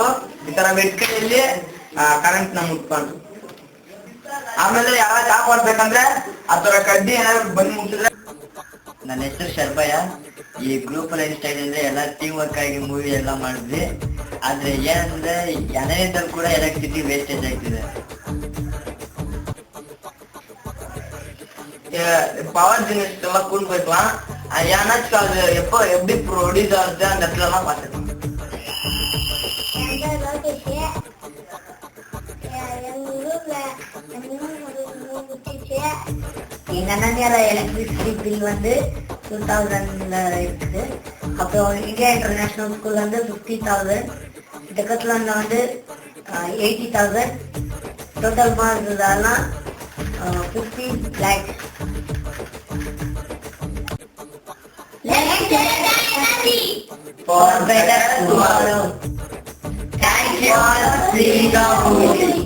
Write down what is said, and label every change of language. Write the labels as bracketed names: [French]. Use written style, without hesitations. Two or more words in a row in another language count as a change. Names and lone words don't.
[Kannada] ಈ ತರ ಮೆಟ್ಕೈಯಲ್ಲಿ ಕರೆಂಟ್ ನ ಮುಟ್ಕೊಂಡು. ಆಮೇಲೆ ಯಾರು ಕಾಪಾಡ್ಬೇಕಂದ್ರೆ ಆ ತರ ಕಡ್ಡಿ ಏನಾದ್ರು ಬಂದ್ ಮುಟ್ಟಿದ್ರೆ. ನನ್ನ ಹೆಸರು ಶರ್ಬಯ್ಯ. ಈ [English] group life style [Kannada] ಅಂದ್ರೆ ಎಲ್ಲ [English] team work [Kannada] ಆಗಿ ಮೂವಿ ಎಲ್ಲ ಮಾಡಿದ್ವಿ. ಆದ್ರೆ ಏನಂದ್ರೆ ಅನನ್ಯದಲ್ಲಿ ಕೂಡ [English] electricity wastage [Kannada] ಆಗ್ತಿದೆ. [English] power generator [Tamil] எல்லாம் கூண்டு போய்க்கலாம். ஏன்னாச்சும் அது எப்படி ப்ரொடியூஸ் ஆகுது அந்த இடத்துல எல்லாம் பார்த்துக்கலாம். எங்க அண்ணால [English] electricity bill [Tamil] வந்து 2000 இருக்குது. அப்புறம் இந்தியா இன்டர்நேஷனல் ஸ்கூல் வந்து 50,000, டெக்கத்லான்ல வந்து 80,000, [English] total mark [Tamil] இதெல்லாம் 15 lakhs. [English] Let's get happy for better tomorrow. Thank you for seeing the movie.